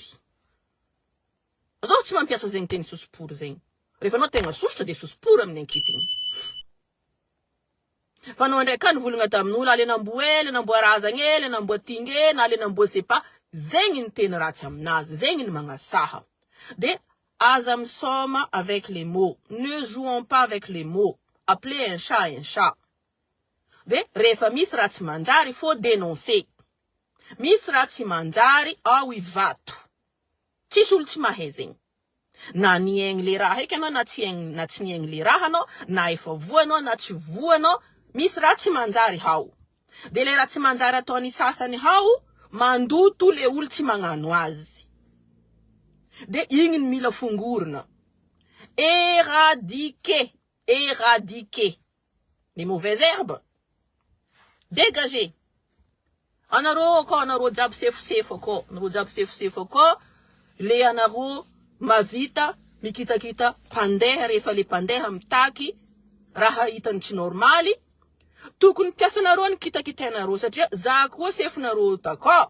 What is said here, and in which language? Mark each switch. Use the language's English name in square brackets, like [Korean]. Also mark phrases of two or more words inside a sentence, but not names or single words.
[Malagasy] Azao tsy mampiasa zegny teny sosopory zegny. Rehefa anao tegna sosotra de sosopory amin'ny ankitiny. Fa anao ndraiky nivolagna tamin'olo ale namboe, le namboarazagny, le namboatinge, na le namboasepa, zegny ny tena ratsy aminazy, zegny ny magnasaha. De aza misoma [French] avec les mots. Ne jouons pas avec les mots. Appelez un chat un chat. [Malagasy] De rehefa misy raha tsy manjary, [French] faut dénoncer. [Malagasy] Misy raha tsy manjary, ao i vato. Tsisy olo tsy mahay zegny. Na niaigny le raha heky anao, na tsy niaigny le raha anao, na efa voa anao, na tsy voa anao, misy raha tsy manjary hao. De le raha tsy manjary ataony sasany hao, mandoto le olo tsy magnano azy. De igny mila fongorina. [French] Éradiquer les mauvaises herbes. Dégager. [Malagasy] Anaro jiaby sefosefo akao. Le anaro mavita mikitakita pandeha rehefa le pandeha mitaky raha hitany tsy normaly. Tokony piasanareo ny kitakitainareo satria za koa sefonareo takao.